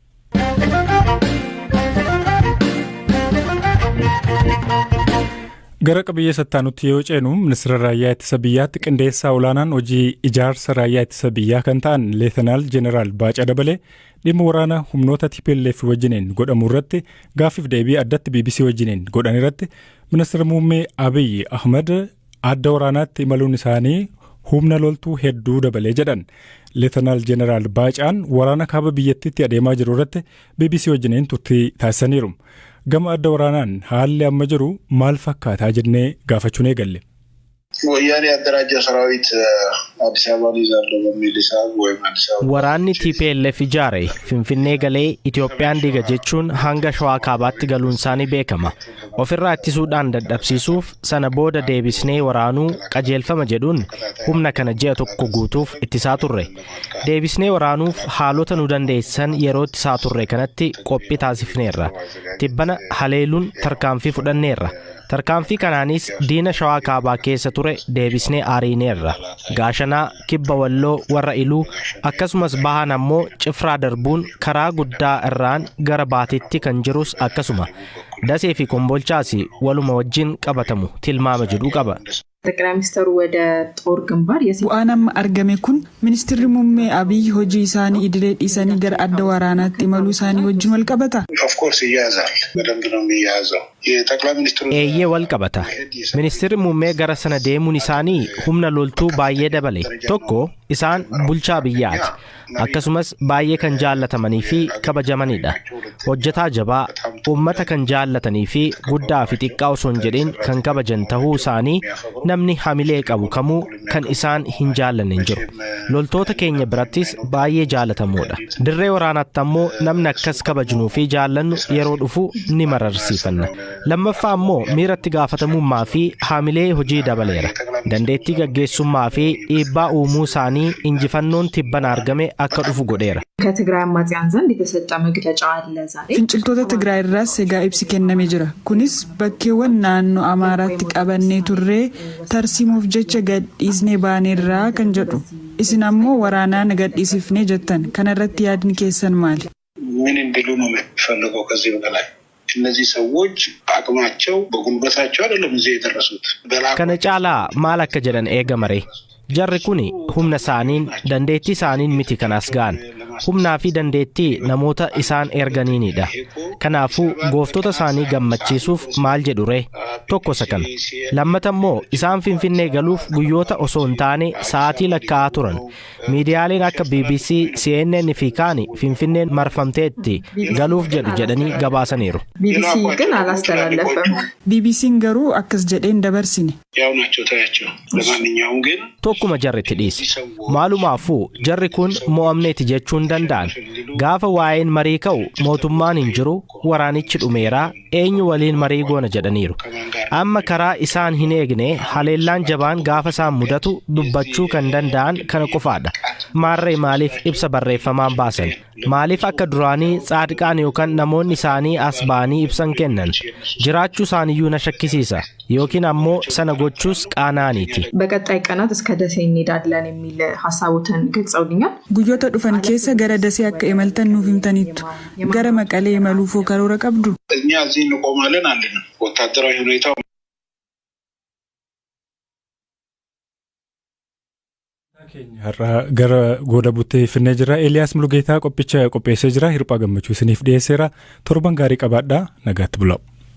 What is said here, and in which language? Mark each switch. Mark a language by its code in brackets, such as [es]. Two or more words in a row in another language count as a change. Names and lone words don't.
[om] Gara qabiyyee sattaanutti yoo ceenu ministeera raayyaa ittisa biyyaatti qindeessaa olaanaan hojii ijaarsa raayyaa ittisa biyyaa kan ta'an leetanaal jeneraal Baacaa Dabalee dhimma waraana humnoota TPLF wajjiniin godhamu irratti gaaffiif deebii addatti BBC wajjiniin godhan irratti ministeera muummee Abiy Ahmed adda waraanaatti imaluun isaanii humna loltuu hedduu dabalee jedhan. Leetanaal jeneraal Baacaan waraana kaaba biyyattiitti adeemaa jiru irratti BBC wajjiniin turtii taasisaniiru. Gama adda waraanaan haalli amma jiru maal fakkaataa jennee gaafachuun eegalle. [am] ወያኔ ያደራጀ ሰራዊት አዲስ አበባ ይዛል በሚል ሂሳብ ወይ አዲስ አበባ [om] waraanni TPLF ijaare Finfinnee galee Itoophiyaan diga jechuun hanga Shawaa Kaabaatti galuun isaanii beekama. Ofirraa ittisuudhaan dadhabsiisuuf sana booda deebisnee waraanuu qajeelfama jedhuun humna kana ji'a tokko guutuuf ittisaa turre. Deebisnee waraanuuf haalota nu dandeessan yeroo ittisaa turre kanatti qophii taasifneerra. Tibbana haleeluun tarkaanfii fudhanneerra. Tarkaanfii kanaanis diina Shawaa Kaabaa keessa ture deebisnee ariineerra. Gaashanaa, Kibba Walloo, warra Iluu akkasumas bahan ammoo Cifraa darbuun karaa guddaa irraan gara Baatiitti kan jirus akkasuma. Dasee fi Kombolchaas waluma wajjin qabatamu tilmaama jedhu qaba. [am] ጠቅላይ ሚኒስትሩ ወደ ጦር ግንባር [om] bu'aan argame kun ministeerri muummee Abiy hojii isaanii idilee dhiisanii gara adda waraanaatti imaluu isaanii wajjin wal qabata. [en] Of course [am] ይያዛል በደንብ ነው የሚያዘው. የጠቅላይ ሚኒስትሩ [om] eeyyee wal qabata. Ministeerri muummee gara sana deemuun isaanii humna loltuu baay'ee dabale. Tokko isaan bulchaa biyyaati. Akkasumas baay'ee kan jaallatamanii fi kabajamanidha. Hojjetaa jabaa, uummata kan jaallatanii fi guddaa fi xiqqaa osoo hin jedhin kan kabajan tahuu isaanii namni hamilee qabu kamuu kan isaan hin jaallanne hin jiru. Loltoota keenya birattis baay'ee jaallatamoodha. Dirree waraanaatti ammoo namni akkas kabajnuu fi jaallannu yeroo dhufu ni mararsiifanna. Lammaffaa ammoo miiratti gaafatamummaa fi hamilee hojii dabaleera. Dandeettii gaggeessummaa fi dhiibbaa uumuu isaanii injifannoon tibban argame akka dhufu godheera. [am] ከትግራይ አማጽያን ዘንድ የተሰጠ መግለጫ አለ ዛሬ [om] finciltoota Tigraay irraas egaa ibsi kennamee jira. Kunis bakkeewwan naannoo Amaaraatti qabannee turree tarsiimuuf jecha gadhiisnee baaneerraa kan jedhu. Isin ammoo waraanaan gadhiisifnee jettan. Kana irratti yaadni keessan maali? [am] ምን እንዲሉ ነው የሚፈልገው ከዚህ በላይ? እነዚህ ሰዎች አቅማቸው በጉልበታቸው አይደለም እዚህ የደረሱት። [om] Kana caalaa maal akka jedhan eegamare. Jarri kuni humna isaaniin dandeettii isaaniin miti kanas ga'an. Humnaa fi dandeettii namoota isaan erganiinidha. Kanaafuu gooftota isaanii gammachiisuuf maal jedhu ree? Tokko isa kana. Lammata immoo isaan Finfinnee galuuf guyyoota osoo hin taane sa'aatii lakkaa'aa turan. Miidiyaaleen akka BBC, CNN fi kaani Finfinneen marfamteetti galuuf jedhu jedhanii gabaasaniiru. [am] ቢቢሲ ግን አላስተላለፈም። [om] BBC'n garuu akkas jedheen dabarsine. [am] ያው ናቸው ታያቸው። ለማንኛውም ግን [om] Tokkuma jarritti dhiisi. Maalumaafuu jarri kun mo'amneeti jechuun danda'an. Gaafa waa'een marii ka'u mootummaan hin jiru, waraanichi dhumeeraa, eenyu waliin marii goona jedhaniiru. Amma karaa isaan hin eegne haleellaan jabaan gaafa isaan mudatu dubbachuu kan danda'an kana qofaadha. Maarree maaliif ibsa barreeffamaan baasan? Maaliif akka duraanii Tsaadiqaan yookaan namoonni isaanii as ba'anii ibsan kennan? Jiraachuu isaaniyyuu na shakkisiisa. Yookiin ammoo sana gochuus qaanaaniiti. [am] በቀጣይ ቀናት እስከ ደሴ እንሄዳለን የሚል ሐሳቡትን ገልጸውልኛል። [om] Guyyoota dhufan keessa gara Dasee akka imaltan nuuf himtaniittu. Gara Maqalee imaluufoo karoora qabdu. [am] እኛ እዚህ እንቆማለን አለን። ወታደራዊ ሁኔታው [om] har'a gara gooda buttee finnee jira. Eeliyaas Mulugeetaa qophicha qopheessee jira. Hirphaa gammachuu isiniif dhiyeesseera. Torban gaarii qabaadhaa. Nagaatti bulaa.